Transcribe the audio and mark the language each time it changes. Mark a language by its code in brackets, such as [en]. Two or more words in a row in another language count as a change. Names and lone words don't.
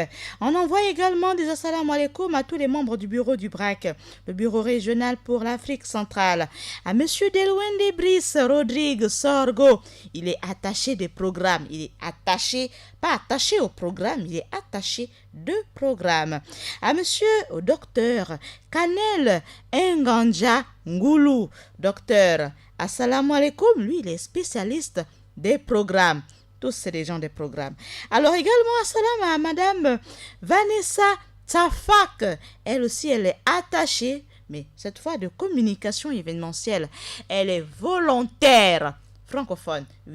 [fr] On envoie également des [ar] السلام عليكم [fr] à tous les membres du bureau du BRAC, le bureau régional pour l'Afrique centrale. À monsieur Delwende Brice Rodrigue Sorgo, il est attaché des programmes. Il est attaché, pas attaché au programme, il est attaché de programme. À monsieur au docteur Kanel Nganja Ngoulou, docteur, [ar] السلام عليكم, [fr] lui il est spécialiste des programmes. Tous c'est des gens des programmes. Alors également, assalam à madame Vanessa Tafak. Elle aussi, elle est attachée, mais cette fois de communication événementielle. Elle est volontaire francophone, oui.